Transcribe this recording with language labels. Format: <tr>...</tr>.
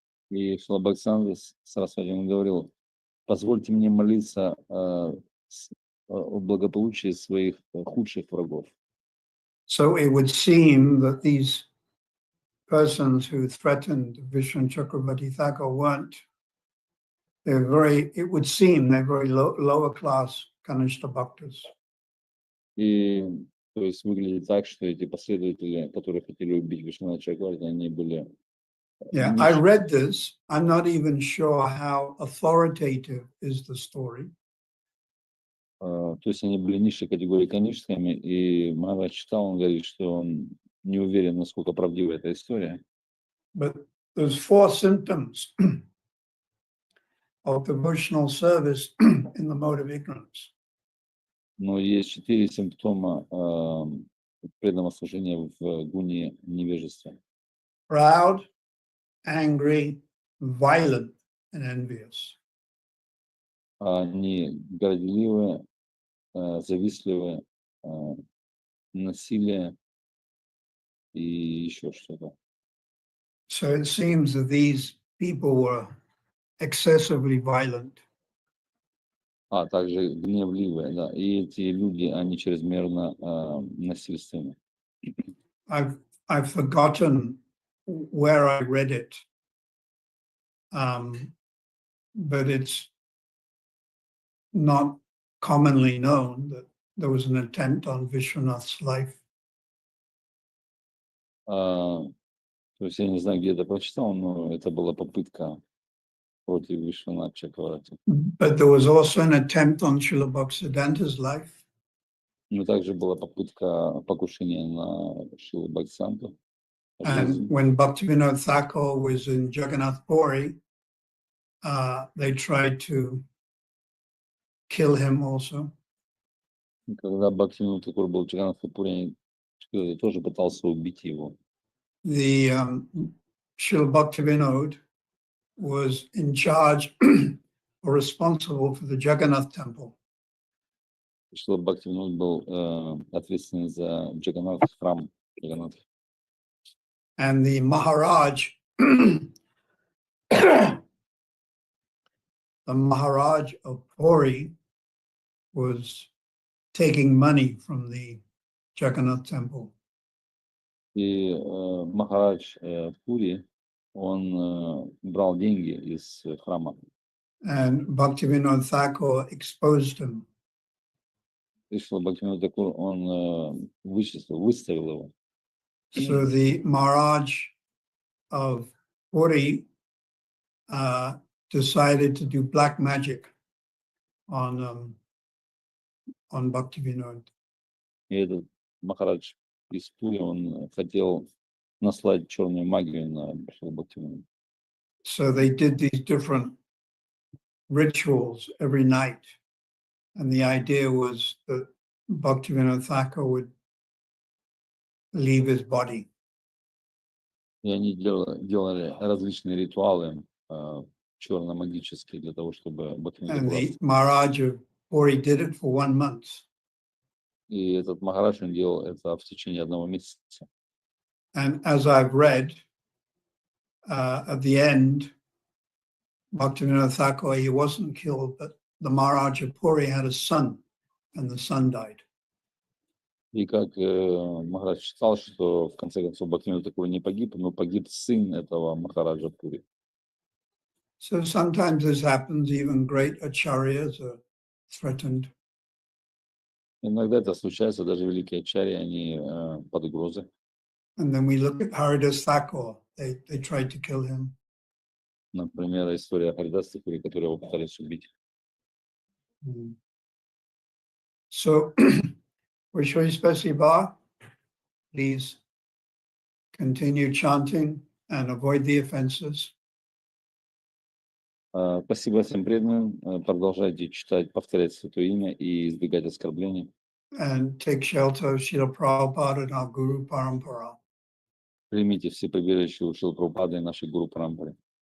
<ru>И Шрила Бхактисиddhanta Сарасвати он говорил, позвольте мне молиться о благополучии своих худших врагов.</ru> <en>So it would seem that these persons who threatened Vishnu Chakravarti Thakur it would seem they're very lower class Kanishta Bhaktas.</en> <ru>И то есть выглядит так, что эти последователи, которые хотели убить Вишваната Чакраварти, они были...</ru> <en>Yeah, I read this. I'm not even sure how authoritative is the story.</en> <ru>То есть они были низшей категории канишскими, и Махарадж читал, он говорит, что он не уверен, насколько правдива эта история.</ru> <en>But there's 4 symptoms of devotional service in the mode of ignorance.</en> <ru>Но есть 4 симптома преданного служения в гуне невежества.</ru> <en>Proud, angry, violent, and envious.</en> <ru>Они горделивы, завистливы, насилие и еще что-то.</ru> <en>So it seems that these people were excessively violent.</en> <ru>Также гневливые, да. И эти люди, они чрезмерно насильственны.</ru> <en>I've forgotten where I read it, but it's not commonly known that there was an attempt on Vishwanath's life.</en> <ru>То есть я не знаю, где это прочитал, но это была попытка против Вишваната Чакраварти.</ru> <en>But there was also an attempt on Srila Bhaktisiddhanta's life.</en> <ru>Но также была попытка покушения на Шрилу Бхактисиддханту.</ru> <en>And when Bhaktivinoda Thakur was in Jagannath Puri, they tried to kill him also.</en> <ru>Когда Бхактивинода Тхакур был в Джаганнатхапуре, тоже пытался убить его.</ru> <en>The Srila Bhaktivinoda was in charge or responsible for the Jagannath temple.</en> <ru>Шрила Бхактивинод был ответственен за Джаганнат, храм Джаганнат.</ru> <en>And the Maharaj, the Maharaj of Puri was taking money from the Jagannath temple.</en> <ru>И Махарадж Пури, он брал деньги из храма.</ru> <en>And Bhaktivinoda Thakur exposed him.</en> <ru>И Шрила Бхактивинод Тхакур, он выставил его.</ru> <en>So the Maharaj of Puri decided to do black magic on Bhaktivinoda.</en> <ru>И этот Махарадж из Пури, он хотел наслать черную магию на Шрилу Бхактивинода.</ru> <en>So they did these different rituals every night. And the idea was that Bhaktivinoda Thakur would leave his body.</en> <ru>И они делали различные ритуалы черно-магические для того, чтобы Бхактивинода</ru> <en>And the Maharaj of Puri did it for 1 month.</en> <ru>И этот Махарадж, он делал это в течение 1 месяца.</ru> <en>And as I've read, at the end, Bhaktivinoda Thakur, he wasn't killed, but the Maharaja Puri had a son, and the son died.</en> <ru>И как Махарадж читал, что в конце концов Бхактивинода такой не погиб, но погиб сын этого Махараджа Пури.</ru> <en>So sometimes this happens, even great acharyas are threatened.</en> <ru>Иногда это случается, даже великие ачарьи, они под угрозой.</ru> <en>And then we look at Haridas Thakur, they tried to kill him.</en> <ru>Например, история Харидаса Пури, которого его пытались убить.</ru> <en>So, Vishwari Spasiba, please continue chanting and avoid the offenses.</en> <ru>Спасибо всем преданным. Продолжайте читать, повторять Святое Имя и избегать оскорблений.</ru> <en>And take shelter of Srila Prabhupada and our Guru Parampara.</en> <ru>Примите все прибежища у Шрилы Прабхупады и нашей Гуру Парампары.</ru>